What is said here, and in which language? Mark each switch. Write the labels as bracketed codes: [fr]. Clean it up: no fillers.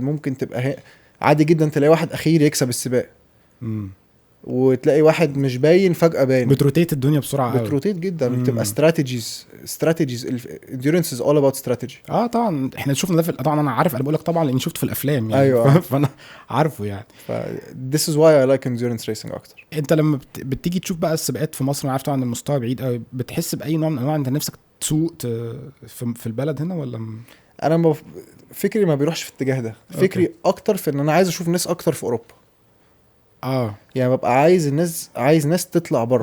[ar] ممكن تبقى عادي جدا تلاقي واحد اخير يكسب السباق، وتلاقي واحد مش باين فجاه باين. بتروتيت الدنيا بسرعه قوي. بتروتيت جدا. بتبقى استراتيجيز. [en] الانديورنس is all about strategy. [ar] طبعا احنا شفنا ده طبعا انا عارف، انا بقول لك طبعا لاني شفته في الافلام يعني. ايوه. فانا عارفه يعني. [en] this is why I like endurance racing اكتر. [ar] انت لما بتيجي تشوف بقى السباقات في مصر، انا عارف طبعا المستوى بعيد قوي، بتحس باي نوع من انواع انت نفسك تسوق في البلد هنا ولا انا فكري ما بيروحش في الاتجاه ده. فكري اكتر في ان انا عايز اشوف ناس اكتر في اوروبا. يعني ببقى عايز ناس تطلع بره.